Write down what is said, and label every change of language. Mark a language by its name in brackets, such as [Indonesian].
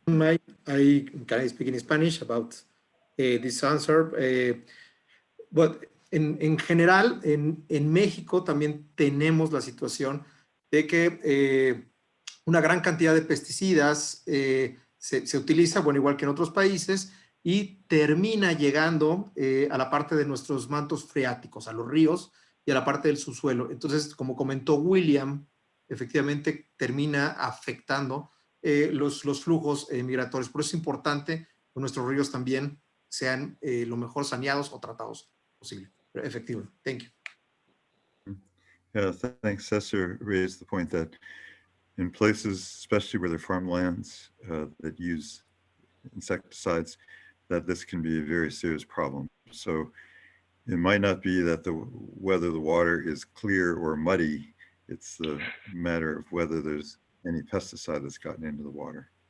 [English] Can I speak in Spanish about this answer? But [Spanish] en general, en México también tenemos la situación de que una gran cantidad de pesticidas se utiliza, bueno, igual que en otros países, y termina llegando a la parte de nuestros mantos freáticos, a los ríos y a la parte del subsuelo. Entonces, como comentó William, efectivamente termina afectando los flujos migratorios. Por eso es importante que nuestros ríos también sean lo mejor saneados o tratados posible. Pero efectivo. [English] Thank you. Yeah, thanks. Cesar raised the point that in places, especially where there are farmlands that use insecticides, that this can be a very serious problem. So it might not be that whether the water is clear or muddy, it's the matter of whether there's any pesticide that's gotten into the water.